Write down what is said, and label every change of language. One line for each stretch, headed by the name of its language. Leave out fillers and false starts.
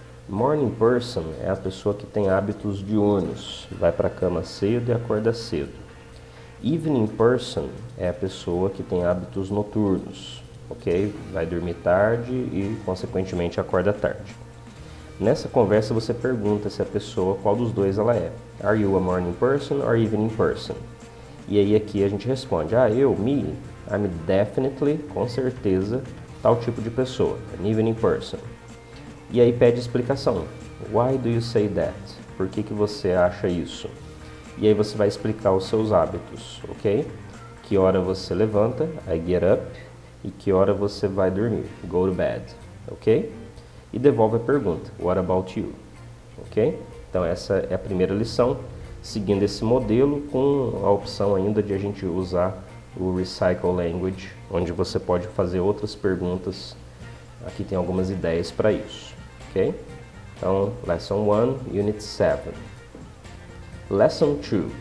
Portuguese: Morning person é a pessoa que tem hábitos diurnos, vai para a cama cedo e acorda cedo. Evening person é a pessoa que tem hábitos noturnos, ok? Vai dormir tarde e, consequentemente, acorda tarde. Nessa conversa você pergunta se a pessoa, qual dos dois ela é.
English: Are you a morning person or evening person?
Portuguese: E aí aqui a gente responde,
English: I'm definitely,
Portuguese: com certeza, tal tipo de pessoa,
English: an evening person.
Portuguese: E aí pede explicação.
English: Why do you say that?
Portuguese: Por que você acha isso? E aí você vai explicar os seus hábitos, ok? Que hora você levanta,
English: I get up,
Portuguese: e que hora você vai dormir,
English: go to bed,
Portuguese: ok? E devolve a pergunta,
English: what about you? Ok?
Portuguese: Então essa é a primeira lição, seguindo esse modelo com a opção ainda de a gente usar o Recycle Language, onde você pode fazer outras perguntas. Aqui tem algumas ideias para isso, ok? Então, Lesson 1, Unit 7. Lesson 2.